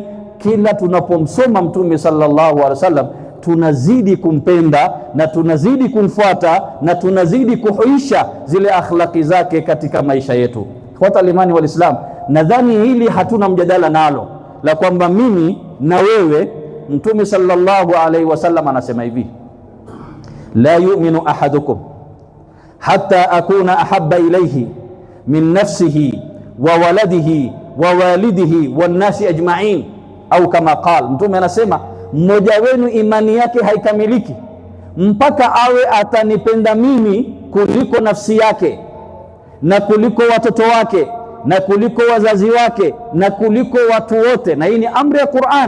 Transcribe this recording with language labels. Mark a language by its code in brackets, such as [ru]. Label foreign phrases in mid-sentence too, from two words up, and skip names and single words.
[sw] Kila tunapomsoma mtume [ar] صلى الله عليه وسلم [sw] tunazidi kumpenda na tunazidi kumfuata na tunazidi kuhuisha zile akhlaqi zake katika maisha yetu. Kwa imani wal Islam, nadhani hili hatuna mjadala nalo, la kwamba mimi na wewe, mtume [ar] صلى الله عليه وسلم [sw] anasema hivi, [ar] لا يؤمن أحدكم حتى أكون أحب إليه من نفسه وولده ووالده والناس أجمعين, [sw] au [ar] كما قال. [sw] Mtume anasema mmoja wenu imani yake haikamiliki mpaka awe atanipenda mimi kuliko nafsi yake na kuliko watoto wake na kuliko wazazi wake na kuliko watu wote. Na hii ni amri ya Qur'an.